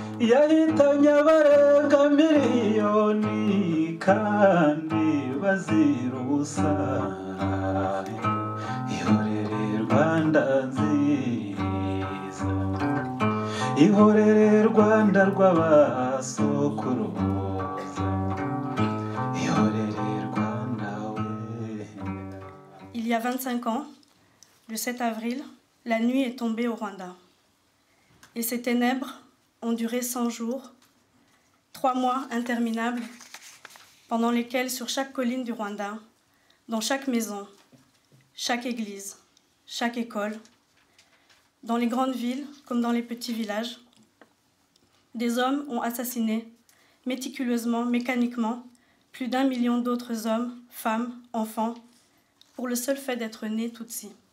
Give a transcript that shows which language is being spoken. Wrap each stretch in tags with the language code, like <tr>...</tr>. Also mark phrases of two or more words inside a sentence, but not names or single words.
<rw>yahitanye abarenga miliyoni kandi bazira ubusa. Ihorere Rwanda nziza, ihorere Rwanda rw'abasokuruza, ihorere Rwanda we.</rw> <fr>Il y a 25 ans, le 7 avril, la nuit est tombée au Rwanda. Et ces ténèbres ont duré 100 jours, 3 mois interminables, pendant lesquels sur chaque colline du Rwanda, dans chaque maison, chaque église, chaque école, dans les grandes villes comme dans les petits villages, des hommes ont assassiné méticuleusement, mécaniquement, plus d'1 million d'autres hommes, femmes, enfants, pour le seul fait d'être nés Tutsi.</fr>